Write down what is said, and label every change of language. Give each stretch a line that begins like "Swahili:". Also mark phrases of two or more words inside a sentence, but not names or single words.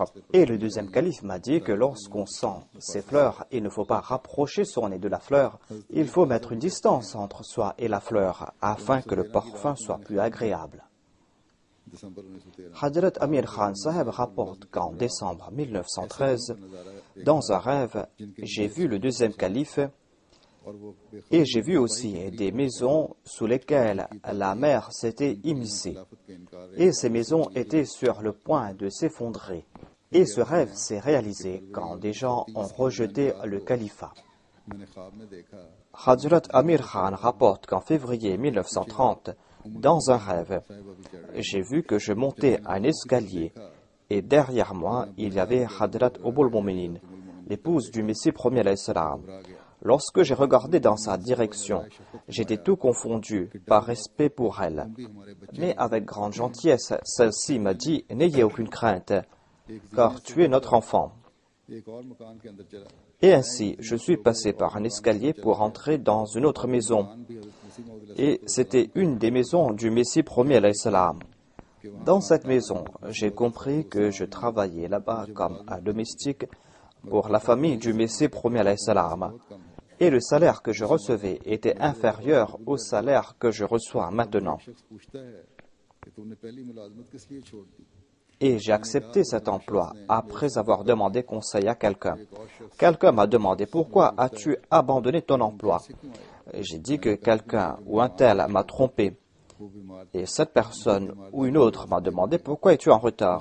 French: Et le deuxième calife m'a dit que lorsqu'on sent ces fleurs, il ne faut pas rapprocher son nez de la fleur. Il faut mettre une distance entre soi et la fleur, afin que le parfum soit plus agréable.
Urdu: दिसंबर 1913
French: Hadrat Amir Khan Saheb rapporte qu'en décembre 1913, dans un rêve, j'ai vu le deuxième calife
Urdu: اور وہ
French: et j'ai vu aussi des maisons sous lesquelles la mer s'était immiscée.
Urdu: بے خلافت کے انکار
French: Et ces maisons étaient sur le point de s'effondrer. Et ce rêve s'est réalisé quand des gens ont rejeté le califat.
Urdu: میں نے خواب میں دیکھا
French: Hadrat Amir Khan rapporte qu'en février 1930, dans un rêve, j'ai vu que je montais un escalier et derrière moi, il y avait Hadrat Ummul Mominin, l'épouse du Messie premier
Arabic: alayhi salam.
French: Lorsque j'ai regardé dans sa direction, j'étais tout confondu par respect pour elle. Mais avec grande gentillesse, celle-ci m'a dit « N'ayez aucune crainte, car tu es notre enfant. »
Urdu: ایک اور مکان کے اندر چلا
French: Et ainsi, je suis passé par un escalier pour entrer dans une autre maison. Et c'était une des maisons du Messie premier
Arabic: alayhi salam.
French: Dans cette maison, j'ai compris que je travaillais là-bas comme un domestique pour la famille du Messie premier
Arabic: alayhi salam.
French: Et le salaire que je recevais était inférieur au salaire que je reçois maintenant.
Urdu: شخص پوچھتا ہے کہ تم نے پہلی ملازمت کس لیے چھوڑ دی
French: Et j'ai accepté cet emploi après avoir demandé conseil à quelqu'un. Quelqu'un m'a demandé pourquoi as-tu abandonné ton emploi. J'ai dit que quelqu'un ou un tel m'a trompé. Et cette personne ou une autre m'a demandé pourquoi es-tu en retard.